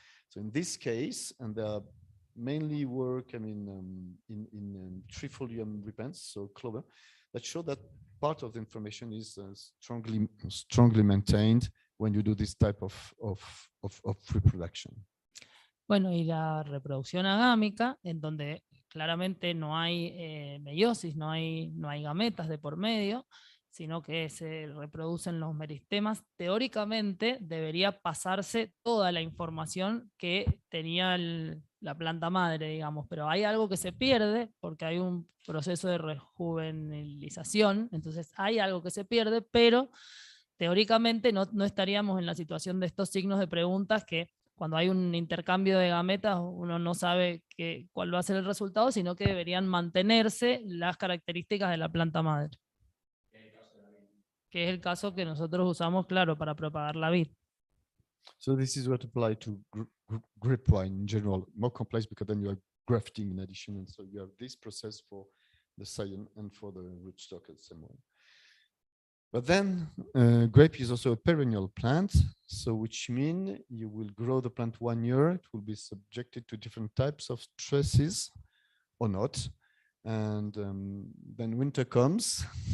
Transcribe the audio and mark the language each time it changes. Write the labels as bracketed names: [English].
[English] So in this case, and there are mainly work, in trifolium repens, so clover, that show that part of the information is strongly maintained when you do this type of reproduction. [Spanish] Bueno, y la reproducción agámica, en donde claramente no hay meiosis, no hay gametas de por medio, sino que se reproducen los meristemas, teóricamente debería pasarse toda la información que tenía la planta madre, digamos, pero hay algo que se pierde porque hay un proceso de rejuvenilización, entonces hay algo que se pierde, pero teóricamente no estaríamos en la situación de estos signos de preguntas que cuando hay un intercambio de gametas uno no sabe cuál va a ser el resultado, sino que deberían mantenerse las características de la planta madre. Que es el caso que nosotros usamos, claro, para propagar la vid. [English] So this is what apply to grapevine in general, more complex because then you are grafting in addition, and so you have this process for the scion and for the rootstock at the same way. But then grape is also a perennial plant, so which means you will grow the plant 1 year, it will be subjected to different types of stresses or not, and then winter comes.